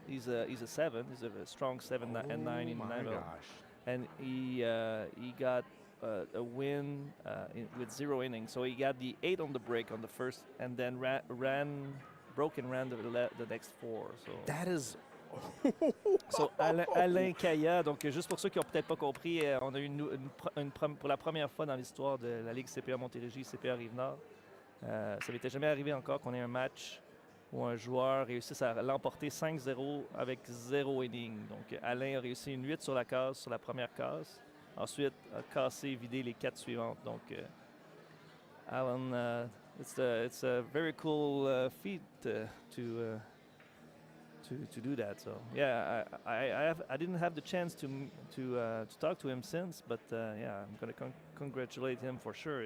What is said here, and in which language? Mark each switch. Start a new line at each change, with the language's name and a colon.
English: He's a 7. He's a strong 7 and 9 in 9. Oh my gosh! And he got a win with 0 innings. So he got the 8 on the break on the first, and then broke and ran the next 4. So that is.
French: So Alain Kaya, donc juste pour ceux qui n'ont peut-être pas compris, on a eu pour la première fois dans l'histoire de la Ligue CPA Montérégie, CPA Rive-Nord. Ça m'était jamais arrivé encore qu'on ait un match où un joueur réussisse à l'emporter 5-0 avec 0 inning. Donc Alain a réussi une 8 sur la case, sur la première case. Ensuite, a cassé, vidé les 4 suivantes.
English: Donc Alan, it's a very cool feat to do that. So yeah, I didn't have the chance to talk to him since, but I'm going to congratulate him for sure.